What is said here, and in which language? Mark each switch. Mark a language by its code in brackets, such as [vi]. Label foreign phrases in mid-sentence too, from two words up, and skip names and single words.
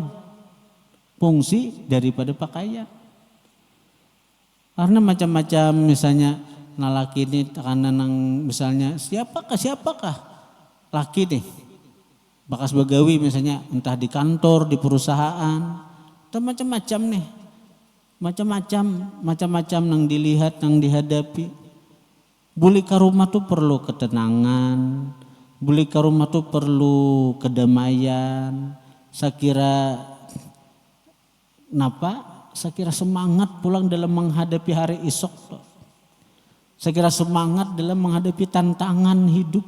[bjn] Fungsi daripada pakaian. Karena macam-macam misalnya laki ini karena nang misalnya siapakah laki nih bakas begawi misalnya entah di kantor, di perusahaan, atau macam-macam nih. Macam-macam nang dilihat, nang dihadapi. Buli ke rumah tuh perlu ketenangan, buli ke rumah tuh perlu kedamaian. [id] Saya kira semangat pulang dalam menghadapi hari esok. Saya kira semangat dalam menghadapi tantangan hidup.